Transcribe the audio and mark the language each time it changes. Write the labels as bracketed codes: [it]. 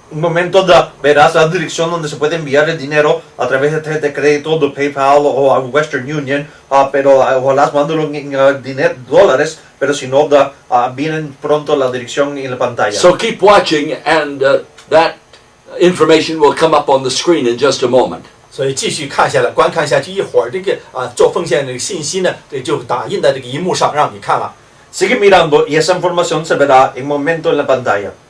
[es] Un momento verás la dirección donde se puede enviar el dinero a través de tarjeta de crédito, de PayPal o a Western Union, pero ojalá mándalo en dólares, pero si no, vienen pronto la dirección en la pantalla. [en] So keep watching, and that information will come up on the screen in just a moment. [zh] 所以继续看下来，观看下去，一会儿这个做奉献这个信息呢，就打印在这个荧幕上让你看了。 [es] Sigue mirando y esa información se verá en momento en la pantalla.